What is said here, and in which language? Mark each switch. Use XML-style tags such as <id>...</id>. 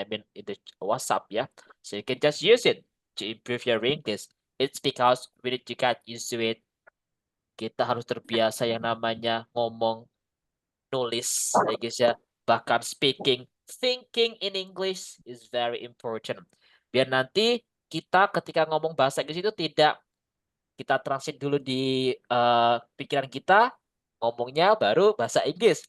<en>I mean in the WhatsApp, yeah. So you can just use it to improve your English. It's because we need to get used to it.</en> <id>Kita harus terbiasa yang namanya ngomong, nulis, ya guys ya.</id> <en>Bahkan speaking, thinking in English is very important.</en> <id>Biar nanti kita ketika ngomong bahasa Inggris itu tidak kita transit dulu di pikiran kita, ngomongnya baru bahasa Inggris.</id>